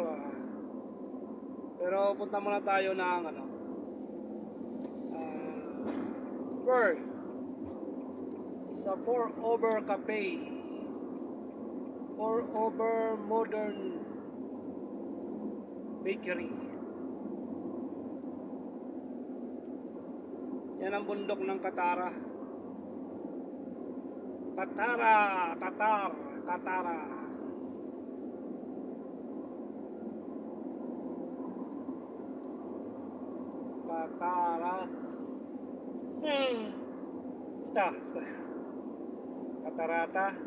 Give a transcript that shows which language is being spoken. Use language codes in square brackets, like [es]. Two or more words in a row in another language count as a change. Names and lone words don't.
[tl] Pero punta muna tayo ng Pearl sa 4-Over Cafe, 4-Over Modern Bakery. Yan ang bundok ng Katara. Katara, Tatar, Katara. Katara. Katarata.